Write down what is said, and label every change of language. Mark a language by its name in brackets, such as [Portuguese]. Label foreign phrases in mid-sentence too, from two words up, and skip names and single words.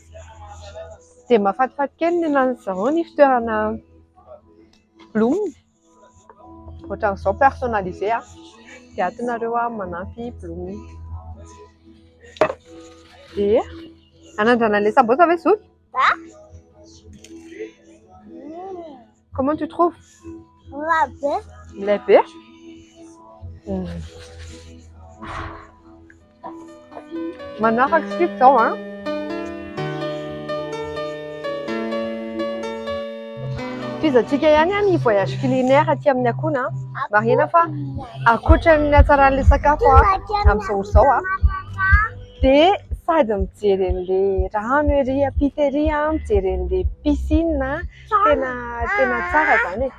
[Malagasy] Dia mahafatifaty kely ny ananan'izareo ny fitoerana bloom ohatran'izao personnalisé dia atinareo manampy bloom. Dia anandrana le sambosa ve zoky? [French] Comment tu trouves? [Malagasy] Lait be. Manaraka sik zao Toizatsika ihany ny [French] voyage culinaire [Malagasy] aty amin'ny Akohona. Marina fa ankoatran'ny hatsaran'ilay sakafo amin'izao dia sady mijery an'ilay rano ery ampita ery, mijery an'ilay piscine, tena tsara izany e.